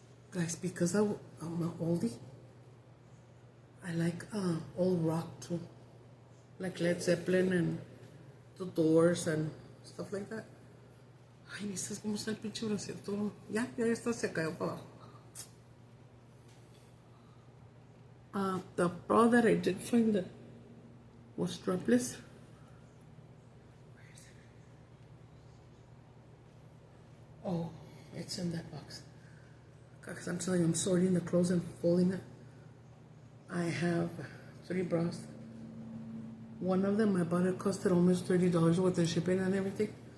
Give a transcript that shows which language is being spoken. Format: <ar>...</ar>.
<en>Guys, because I'm an oldie, I like old rock too. Like Led Zeppelin and The Doors and stuff like that.</en> <es>Ay, ¿viste cómo está el pinche bracito? Ya está, se cayó para abajo.</es> <en>The bra that I did find that was strapless. Where is it? Oh, it's in that box. Because I'm telling you, I'm sorting the clothes and folding it. I have 3 bras. One of them I bought, it costed almost $30 with the shipping and everything.</en>